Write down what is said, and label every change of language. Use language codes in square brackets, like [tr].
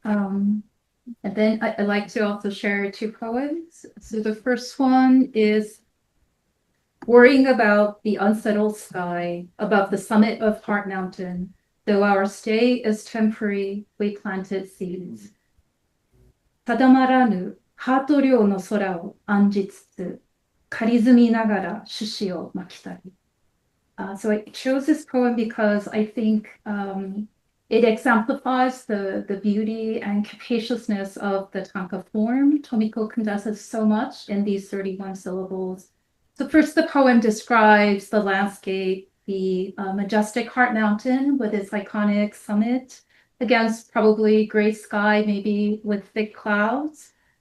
[en] And then I'd like to also share two poems. So the first one is worrying about the unsettled sky above the summit of Heart Mountain. Though our stay is temporary, we planted seeds. [ja] 定まらぬハート量の空を案じつつ、仮住みながら種子をまきたり。 [en] So I chose this poem because I think it exemplifies the beauty and capaciousness of the Tanka form. Tomiko condenses so much in these 31 syllables. So first, the poem describes the landscape, the majestic Heart Mountain with its iconic summit against probably gray sky, maybe with thick clouds.